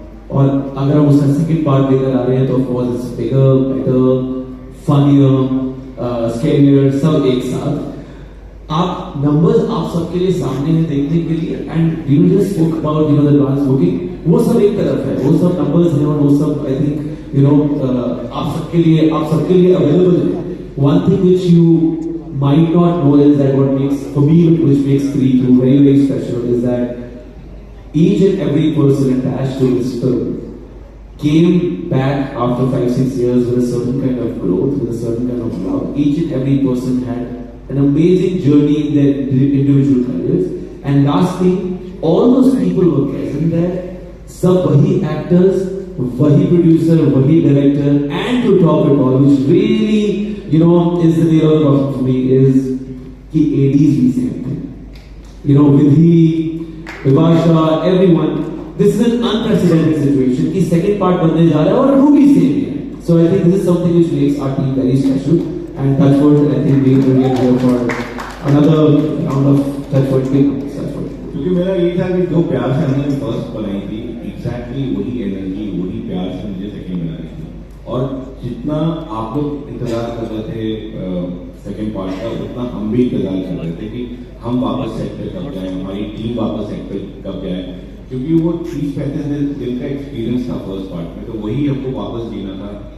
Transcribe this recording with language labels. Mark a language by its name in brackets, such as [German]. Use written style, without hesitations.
[Hindi] और अगर हम उसका सेकंड पार्ट देकर आ रहे हैं तो [English] of course it's bigger, better, funnier, scarier, [Hindi] सब एक साथ. आप नंबर्स आप सबके लिए सामने हैं देखने के लिए, [English] and you just spoke about the advance booking, [Hindi] वो सब एक तरफ है, वो सब नंबर्स हैं और वो सब आई थिंक आप सबके लिए अवेलेबल है. [English] One thing which you might not know is that what makes, for me, which makes Stree 2 very, very special is that each and every person attached to this film came back after 5-6 years with a certain kind of growth, with a certain kind of love. Each and every person had an amazing journey in their individual careers. And last thing, all those people were present there. [Hindi] Sab wahi actors, wahi producer, wahi director, [English] and to top it all, which really is the nail of the coffin for me, is [Hindi] कि ADs भी [English] same thing. Vidhi, Vibhasha, everyone. This is an unprecedented situation. [Hindi] कि second part बनने जा रहा है और Ruby same है. [English] So I think this is something which makes our team very special. And Touchwood, I think we are here for another round of Touchwood. [Hindi] क्योंकि मेरा यही था कि जो प्यार से हमने फर्स्ट बनाई थी, एग्जैक्टली वही एनर्जी, वही प्यार से मुझे सेकंड बनानी थी. और जितना आप लोग इंतजार कर रहे थे सेकंड पार्ट का, उतना हम भी इंतजार कर रहे थे कि हम वापस सेट पे कब जाए, हमारी टीम वापस सेट पे कब जाए, क्योंकि वो 30-35 दिन का एक्सपीरियंस था फर्स्ट पार्ट में, तो वही हमको वापस जीना था.